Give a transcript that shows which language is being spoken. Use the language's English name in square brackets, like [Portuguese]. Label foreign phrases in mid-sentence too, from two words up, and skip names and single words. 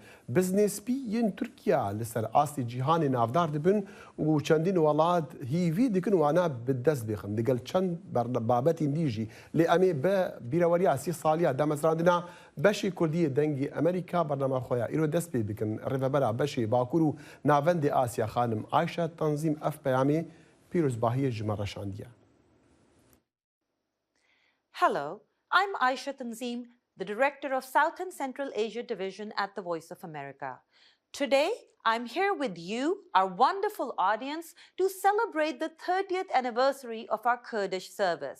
[Kurdish] Biznêspî yên Tirkiya li ser astê cîhanê navdar dibin û çendîn welat hîvî dikin û wana bi dest bêxin. Digel çend babetên dî jî lê em ê bi bîreweriya 30 saliya damezrandina beşê Kurdiyê dengê Amerîka bernama xwe ya îro dest pê bikin. Rêvebera beşê Bakur û navendê Asya xanim Ayşe Tanzîm ev peyamê pîrozbahiyê ji me reşandiye. [English] Hello, I'm Aisha Tanzim, the Director of South and Central Asia Division at the Voice of America. Today, I'm here with you, our wonderful audience, to celebrate the 30th anniversary of our Kurdish service.